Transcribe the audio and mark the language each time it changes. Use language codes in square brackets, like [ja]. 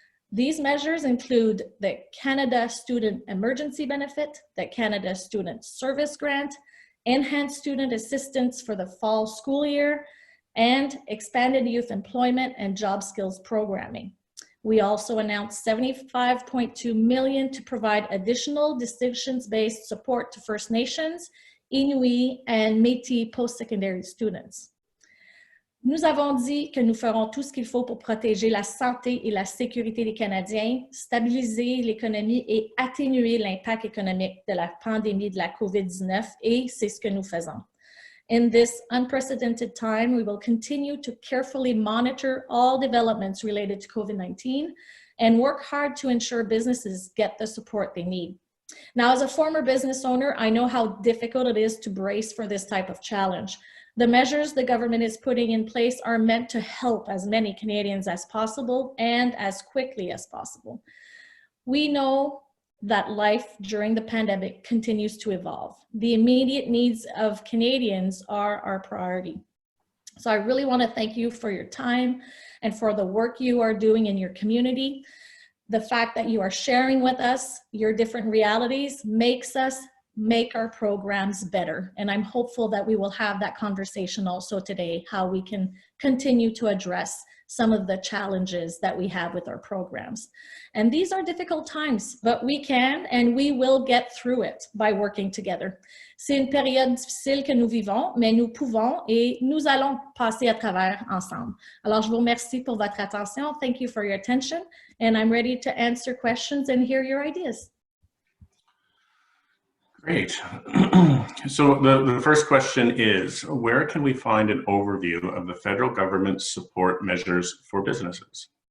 [en] These measures include the Canada Student Emergency Benefit, the Canada Student Service Grant, enhanced student assistance for the fall school year, and expanded youth employment and job skills programming. We also announced $75.2 million to provide additional distinctions-based support to First Nations, Inuit, and Métis post-secondary students. [fr] Nous avons dit que nous ferons tout ce qu'il faut pour protéger la santé et la sécurité des Canadiens, stabiliser l'économie et atténuer l'impact économique de la pandémie de la COVID-19, et c'est ce que nous faisons. [en] In this unprecedented time, we will continue to carefully monitor all developments related to COVID-19 and work hard to ensure businesses get the support they need. Now, as a former business owner, I know how difficult it is to brace for this type of challenge. The measures the government is putting in place are meant to help as many Canadians as possible and as quickly as possible. We know that life during the pandemic continues to evolve. The immediate needs of Canadians are our priority. So I really want to thank you for your time and for the work you are doing in your community. The fact that you are sharing with us your different realities makes us make our programs better. And I'm hopeful that we will have that conversation also today, how we can continue to address some of the challenges that we have with our programs. And these are difficult times, but we can and we will get through it by working together. [fr] C'est une période difficile que nous vivons, mais nous pouvons et nous allons passer à travers ensemble. Alors, je vous remercie pour votre attention. [en] Thank you for your attention. And I'm ready to answer questions and hear your ideas. Great. So the first question is, where can we find an overview of the federal government's support measures for businesses?